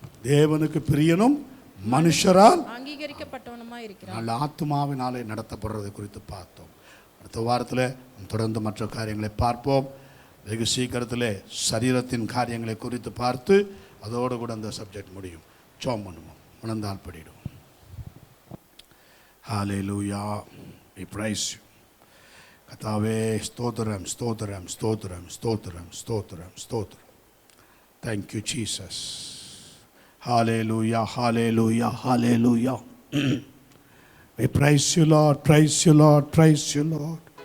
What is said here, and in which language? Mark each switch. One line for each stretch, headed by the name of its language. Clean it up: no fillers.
Tamil: தேவனுக்கு பிரியனும் மனுஷரால் அங்கீகரிக்கப்பட்டவனுமாக இருக்கிறான். நல்ல ஆத்துமாவினாலே நடத்தப்படுறது குறித்து பார்த்தோம். அடுத்த வாரத்தில் தொடர்ந்து மற்ற காரியங்களை பார்ப்போம். வெகு சீக்கிரத்தில் சரீரத்தின் காரியங்களை குறித்து பார்த்து அதோடு கூட அந்த சப்ஜெக்ட் முடியும். ஜெபம் பண்ணுவோம், உணர்ந்தால் படிடுவோம்.
English: ஹல்லேலூயா, we praise you.
Tamil: கர்த்தாவே, ஸ்தோத்திரம் ஸ்தோத்திரம் ஸ்தோத்திரம் ஸ்தோத்திரம் ஸ்தோத்திரம் ஸ்தோத்திரம்.
English: Thank you Jesus. Hallelujah, hallelujah, hallelujah. We praise you Lord, praise you Lord, praise you Lord.